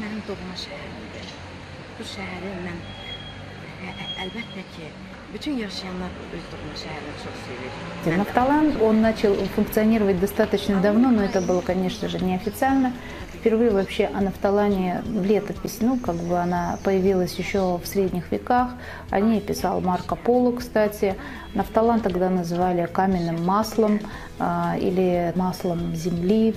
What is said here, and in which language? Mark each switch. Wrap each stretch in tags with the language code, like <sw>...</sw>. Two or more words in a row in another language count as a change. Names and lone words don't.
<az>doğma şəhərimdir. Bu şəhəri mən əlbəttə ki, bütün yaşayanlar öz doğma şəhərini çox sevir.</az> <ru>Нафталан, он начал функционировать достаточно давно, но это было, конечно же, неофициально. Впервые вообще о нафталане летопись, ну, как бы она появилась еще в средних веках. О ней писал Марко Поло, кстати. Нафталан тогда называли каменным маслом или маслом земли.</ru>